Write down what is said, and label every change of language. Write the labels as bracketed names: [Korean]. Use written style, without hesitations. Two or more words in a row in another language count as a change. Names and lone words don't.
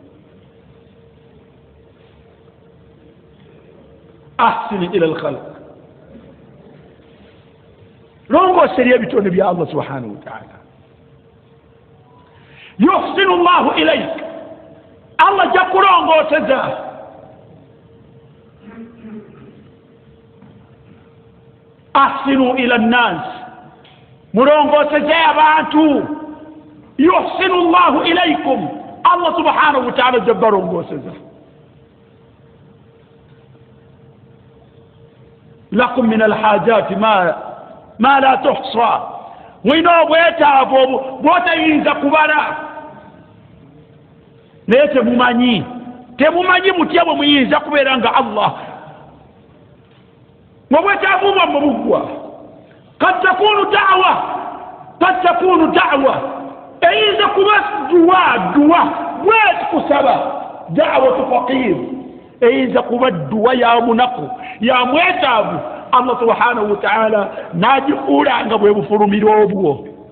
[Arabic] ahsini ila alkhalq [Ganda] longoosa eri ebitonde bya Allah [Arabic] subhanahu wa ta'ala yuhsinu llahu ilaik [Ganda] Allah ajja kulongooseza [Arabic] ahsinu ila nnas [Ganda] mulongooseze abantu [Arabic] yuhsinu llahu ilaikum Allah subhanahu wa ta'ala [Ganda] ajja balongooseza [Arabic] lakum min alhajati ma la tuhsa [Ganda] mwina obwetaavu bwotayinza kubala naye temumanyi mutya bwe muyinza kubeera nga Allah mubwetaavu bwammwe buggwa [Arabic] kad takunu da'wa [Ganda] eyinza kuba duwa bweti kusaba [Arabic] da'watu faqir [Ganda] eyinza kuba duwa ya munaku ya mwetaavu Allah [Arabic] subhanahu wa ta'ala [Ganda] nagifuula nga bwe bufulumira obwo